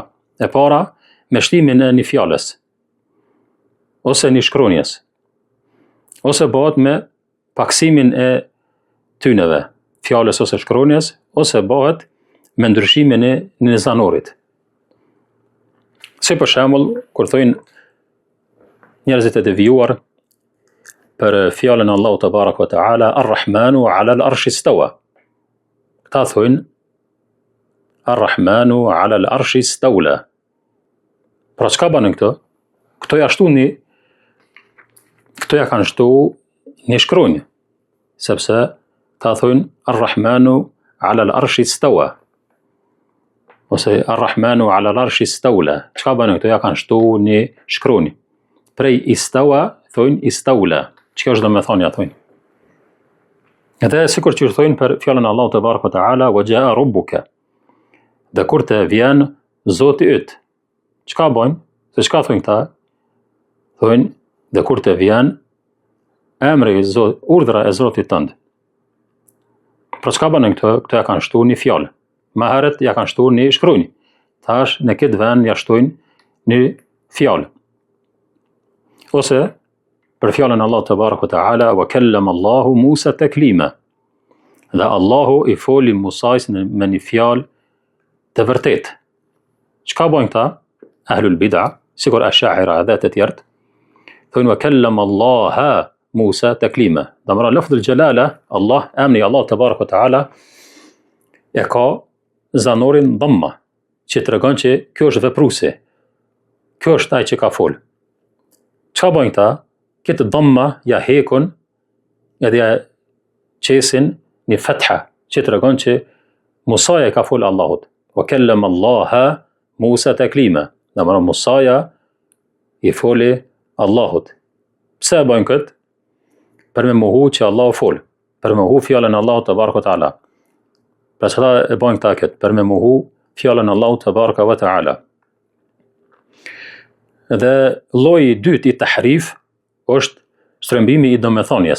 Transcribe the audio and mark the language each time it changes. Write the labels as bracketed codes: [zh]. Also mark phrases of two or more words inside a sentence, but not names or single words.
[sq] E para, me shtimin e një fjalës, ose një shkronjes, ose bëhet me paksimin e tyneve, fjalës ose shkronjes, ose bëhet me ndryshimin e një zanorit. Si për shembull, kur thojnë njerëzit e devijuar për fjalën [ar] الله تبارك وتعالى, الرحمن على العرش استوى. [sq] Këta thojnë [ar] الرحمن على العرش استولى. [sq] Pra çka banë këto? Këto ja kanë shtu një shkronjë, sepse ta thojnë [ar] الرحمن على العرش استوى. Ose الرحمن على العرش استولى. [sq] Çka banë këto? Ja kanë shtu një shkronjë. Prej istawa thojnë istawla. Çka është domethënia thojnë? Edhe sikur që thojnë për fjalën [ar] الله تبارك وتعالى, وجاء ربك. [sq] Dhe kur të vjen Zoti yt. Çka bojnë? Se çka thojnë këta? Thojnë dhe kur të vjen emri urdhra e Zotit tënd. Pra çka banë këto? Këto ja kanë shtuar një fjalë. Më herët ja kanë shtuar një shkronjë. Tash në këtë vend ja shtojnë një fjalë. Ose për fjalën [ar] الله تبارك وتعالى وكلم الله موسى تكليما. [sq] Dhe Allahu I foli Musajs me një fjalë të vërtet. Çka bojnë këta? [ar] أهل البدع, [sq] sikur Ash'ira dhe të tjerët, thonë [ar] وكلم الله موسى تكليما. [sq] Domra [ar] لفظ الجلالة, [sq] Allah, emri [ar] الله تبارك وتعالى [sq] e ka zanorin dhamma, që tregon që kjo është vepruesi. Kjo është ai që ka fol. Çka bojnë këta? Këtë dhamma ja hekun edhe ja qesin një fetha, që tregon që Musaja ka fol Allahut. [ar] وكلم الله موسى تكليما. [sq] Domra Musaja I foli Allahut. Pse e bojnë këtë? Për me mohu që Allahu fol, për me mohu fjalën [ar] الله تبارك وتعالى. [sq] Pra çfarë e bojnë këta këtë? Për me mohu fjalën [ar] الله تبارك وتعالى. [sq] Edhe lloji I dytë I tahrif është shtrëmbimi I domethënies.